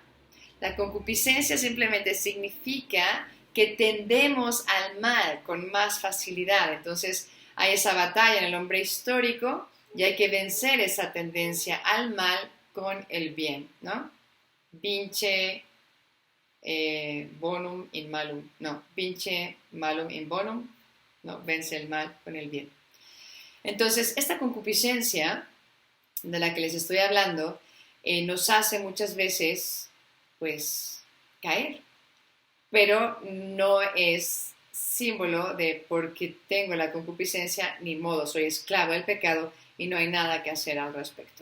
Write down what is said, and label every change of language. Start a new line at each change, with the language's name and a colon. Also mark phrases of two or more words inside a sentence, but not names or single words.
Spanish: La concupiscencia simplemente significa que tendemos al mal con más facilidad. Entonces hay esa batalla en el hombre histórico y hay que vencer esa tendencia al mal con el bien, ¿no?
Latin: Vince bonum in malum. No, vince malum in bonum.
Spanish: No, vence el mal con el bien. Entonces, esta concupiscencia de la que les estoy hablando nos hace muchas veces, pues, caer. Pero no es símbolo de porque tengo la concupiscencia, ni modo, soy esclavo del pecado y no hay nada que hacer al respecto.